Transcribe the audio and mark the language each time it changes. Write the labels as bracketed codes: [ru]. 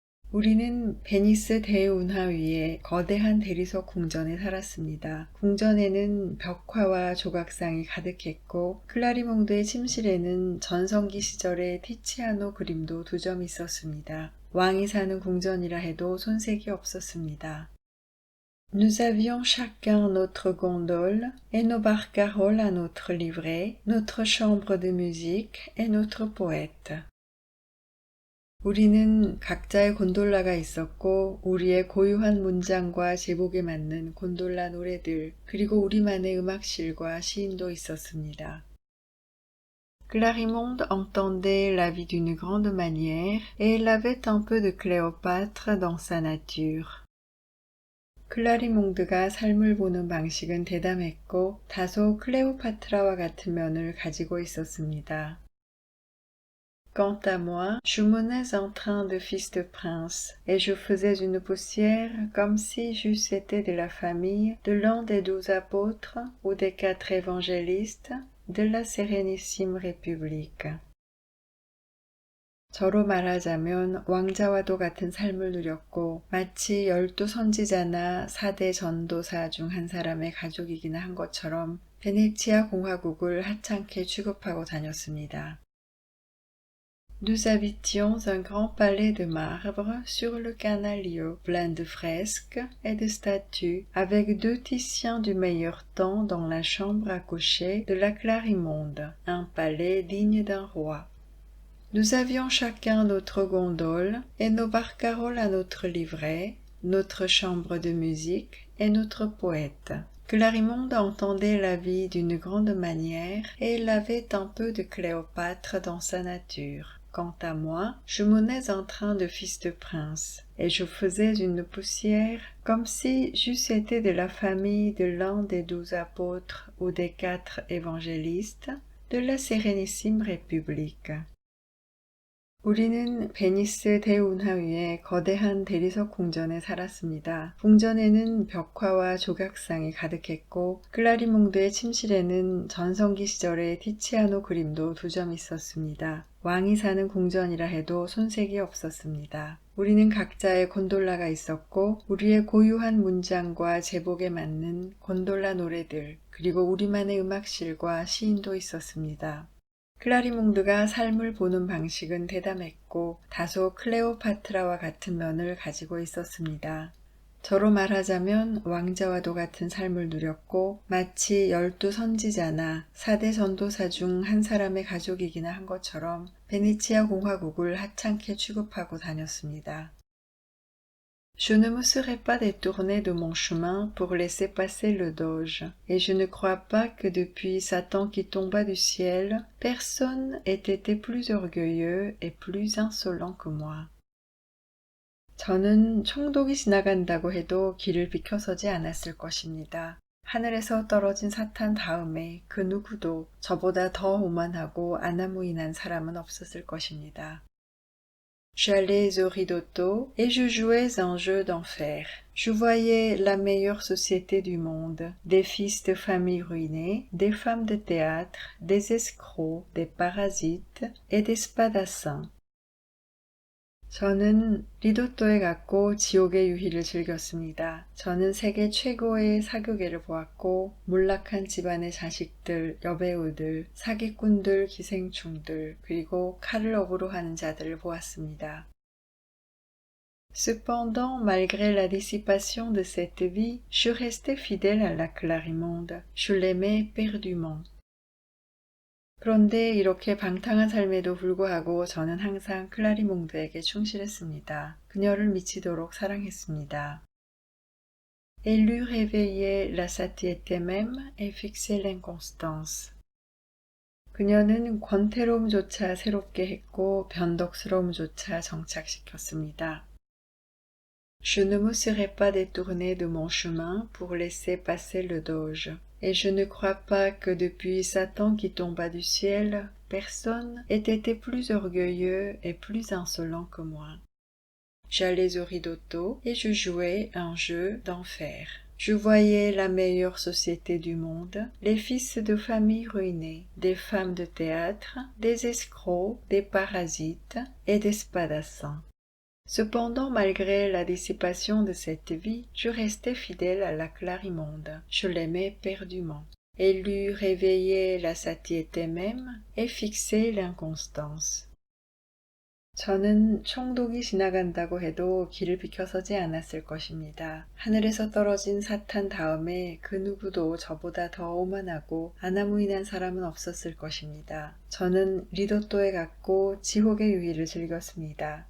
[ko] 우리는 베니스 대운하 위에 거대한 대리석 궁전에 살았습니다. 궁전에는 벽화와 조각상이 가득했고 클라리몽드의 침실에는 전성기 시절의 티치아노 그림도 두 점 있었습니다. 왕이 사는 궁전이라 해도 손색이 없었습니다. [fr] Nous avions chacun notre gondole et nos barcaroles à notre livret, notre chambre de musique et notre poète. [ko] 우리는 각자의 곤돌라가 있었고 우리의 고유한 문장과 제복에 맞는 곤돌라 노래들 그리고 우리만의 음악실과 시인도 있었습니다. [fr] Clarimonde entendait la vie d'une grande manière et elle avait un peu de Cléopâtre dans sa nature. [ko] 클라리몽드가 삶을 보는 방식은 대담했고 다소 클레오파트라와 같은 면을 가지고 있었습니다. [fr] Quant à moi, je menais un train de fils de prince, et je faisais une poussière comme si j'eusse été de la famille de l'un des 12 apôtres ou des 4 évangélistes de la Sérénissime République. [ko] 저로 말하자면 왕자와도 같은 삶을 누렸고 마치 12 선지자나 4대 전도사 중 한 사람의 가족이기나 한 것처럼 베네치아 공화국을 하찮게 취급하고 다녔습니다. [fr] Nous habitions un grand palais de marbre sur le Canalio, plein de fresques et de statues, avec deux Titiens du meilleur temps dans la chambre à coucher de la Clarimonde, un palais digne d'un roi. Nous avions chacun notre gondole et nos barcaroles à notre livret, notre chambre de musique et notre poète. Clarimonde entendait la vie d'une grande manière et elle avait un peu de Cléopâtre dans sa nature. Quant à moi, je menais un train de fils de prince, et je faisais une poussière comme si j'eusse été de la famille de l'un des 12 apôtres ou des 4 évangélistes de la sérénissime République. [ko] 우리는 베니스 대운하위의 거대한 대리석 궁전에 살았습니다. 궁전에는 벽화와 조각상이 가득했고 클라리몽드의 침실에는 전성기 시절의 티치아노 그림도 2점 있었습니다. 왕이 사는 궁전이라 해도 손색이 없었습니다. 우리는 각자의 곤돌라가 있었고 우리의 고유한 문장과 제복에 맞는 곤돌라 노래들 그리고 우리만의 음악실과 시인도 있었습니다. 클라리몽드가 삶을 보는 방식은 대담했고 다소 클레오파트라와 같은 면을 가지고 있었습니다. 저로 말하자면 왕자와도 같은 삶을 누렸고 마치 12 선지자나 4대 전도사 중 한 사람의 가족이기나 한 것처럼 베네치아 공화국을 하찮게 취급하고 다녔습니다. [fr] Je ne me serais pas détourné de mon chemin pour laisser passer le doge, et je ne crois pas que depuis Satan qui tomba du ciel, personne ait été plus orgueilleux et plus insolent que moi. [ko] 저는 총독이 지나간다고 해도 길을 비켜서지 않았을 것입니다. 하늘에서 떨어진 사탄 다음에 그 누구도 저보다 더 오만하고 아나무인한 사람은 없었을 것입니다. [fr] J'allais au Ridotto et je jouais un jeu d'enfer. Je voyais la meilleure société du monde, des fils de famille ruinés, des femmes de théâtre, des escrocs, des parasites et des spadassins. [ko] 저는 리도또에 갔고 지옥의 유희를 즐겼습니다. 저는 세계 최고의 사교계를 보았고 몰락한 집안의 자식들, 여배우들, 사기꾼들, 기생충들, 그리고 칼을 억으로 하는 자들을 보았습니다. [fr] Cependant, malgré la dissipation de cette vie, je restais fidèle à la Clarimonde. Je l'aimais éperdument. [ko] 그런데 이렇게 방탕한 삶에도 불구하고 저는 항상 클라리몽드에게 충실했습니다. 그녀를 미치도록 사랑했습니다. [fr] Elle lui réveillait la satiété même et fixait l'inconstance. [ko] 그녀는 권태로움조차 새롭게 했고 변덕스러움조차 정착시켰습니다. [fr] Je ne me serais pas détourné de mon chemin pour laisser passer le doge. Et je ne crois pas que depuis Satan qui tomba du ciel, personne ait été plus orgueilleux et plus insolent que moi. J'allais au Ridotto et je jouais un jeu d'enfer. Je voyais la meilleure société du monde, les fils de famille ruinés, des femmes de théâtre, des escrocs, des parasites et des spadassins. Cependant, malgré la dissipation de cette vie, je restais fidèle à la Clarimonde. Je l'aimais éperdument. Elle lui réveillait la satiété même et fixait l'inconstance. [ko] 저는 총독이 지나간다고 해도 길을 비켜서지 않았을 것입니다. 하늘에서 떨어진 사탄 다음에 그 누구도 저보다 더 오만하고 아나무인한 사람은 없었을 것입니다. 저는 리도또에 갔고 지옥의 유희를 즐겼습니다.